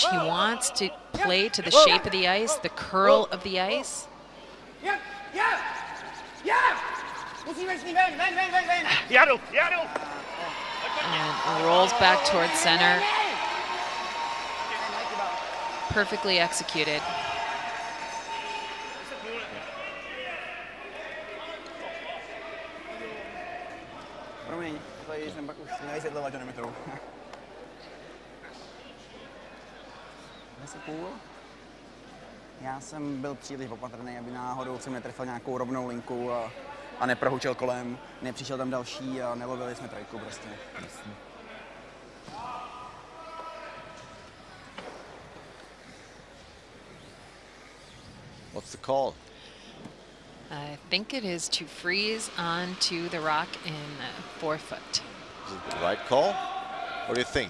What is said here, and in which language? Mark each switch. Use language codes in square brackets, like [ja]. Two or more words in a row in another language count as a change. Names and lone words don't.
[en] He wants to play to the shape of the ice, the curl of the ice. And rolls back towards center. Perfectly executed. [cs] Promiň, tady jsem pak už nevysvětlovat, že nemetrou. 10,5. Já jsem byl příliš opatrný, aby náhodou jsem netrefil nějakou rovnou linku a neprohučil kolem, nepřišel tam další a nelovili jsme trojku prostě. Jasně. [en] What's the call? I think it is to freeze onto the rock in 4 foot. Is it the right call? What do you think?